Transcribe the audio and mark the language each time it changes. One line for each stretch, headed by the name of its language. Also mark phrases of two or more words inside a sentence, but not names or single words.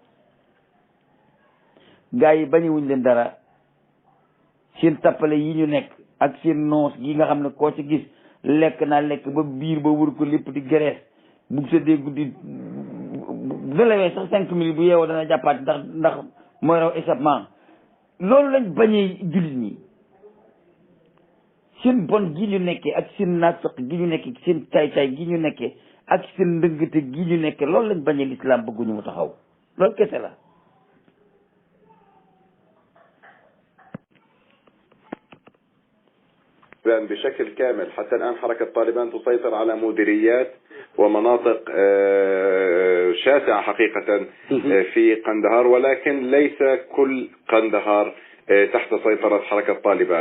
Wolof: gars yi bañuwuñ leen dara seen tappale yi ñu nekk ak seen noos gi nga xam ne koo ci gis lekk naa lekk ba biir ba wër ko lépp di gerees bu tëddee guddi bu lewee sax 5 minutes bu yeewoo dana jàppaat ndax mooy raw échappement loolu lañ bañee jullit ñi seen bon gi ñu nekkee ak seen naafeq gi ñu nekkee seen tay gi ñu nekkee ak seen ndëngate gi ñu nekkee loolu lañ bañee l'islam bëgguñu mu taxaw loolu kese la
Arabic: بشكل كامل حتى الآن حركة طالبان تسيطر على مديريات ومناطق شاسعة حقيقة في قندهار ولكن ليس كل قندهار تحت سيطرة حركة طالبان.